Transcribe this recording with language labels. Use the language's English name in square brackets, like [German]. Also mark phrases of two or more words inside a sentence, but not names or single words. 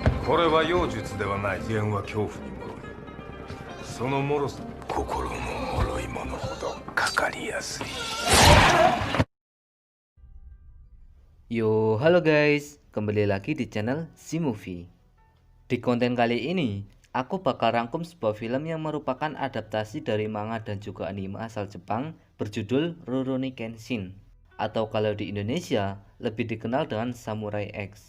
[Japanese] これは妖術ではない。剣は恐怖に脆い。その脆さ、心の脆いものほどかかりやすい。 [Indonesian] Yo, halo guys, kembali lagi di channel Zmovie. Di konten kali ini, aku bakal rangkum sebuah film yang merupakan adaptasi dari manga dan juga anime asal Jepang berjudul Rurouni Kenshin, atau kalau di Indonesia lebih dikenal dengan Samurai X.